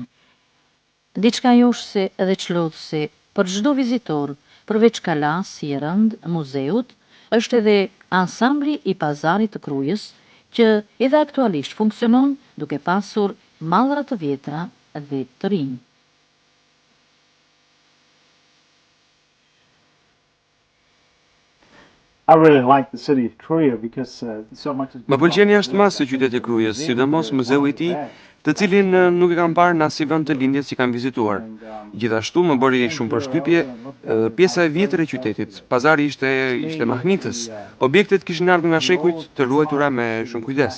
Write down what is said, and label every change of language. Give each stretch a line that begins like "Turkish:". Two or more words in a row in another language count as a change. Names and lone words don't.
Albanian: Diçka joshse dhe çlodhse për çdo vizitor, përveç kalas si e rënd muzeut, është edhe ansambli i pazarit të Krujës, që edhe aktualisht funksionon duke pasur mallra të vjetra dhe të rinj.
English: I really like the city of Kruja because so much has
Albanian: Më pëlqen jashtëmasë qyteti i Krujës, sidomos muzeu i tij, të cilin nuk e kam parë në asnjë vend të lindjes që kam vizituar. Gjithashtu më bëri shumë përshtypje pjesa e vjetër e qytetit. Pazari ishte mahnitës. Objektet kishin ardhur nga shekujt, të ruajtura me shumë kujdes.